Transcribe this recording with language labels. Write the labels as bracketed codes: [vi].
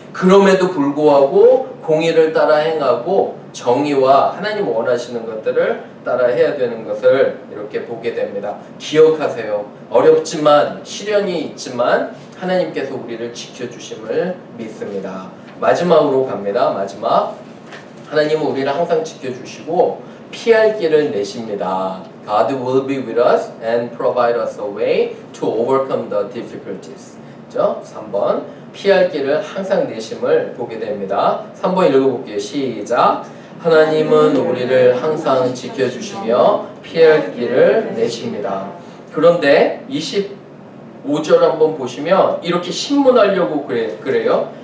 [ko] 그럼에도 불구하고 공의를 따라 행하고 정의와 하나님 원하시는 것들을 따라 해야 되는 것을 이렇게 보게 됩니다. 기억하세요. 어렵지만 시련이 있지만 하나님께서 우리를 지켜주심을 믿습니다. 마지막으로 갑니다. 마지막. 하나님은 우리를 항상 지켜주시고 피할 길을 내십니다. [en] God will be with us and provide us a way to overcome the difficulties. [ko] 그죠? 3번 피할 길을 항상 내심을 보게 됩니다. 3번 읽어볼게요. 시작. 하나님은 우리를 항상 지켜주시며 피할 길을 내십니다. 그런데 25절 한번 보시면 이렇게 신문하려고 그래요.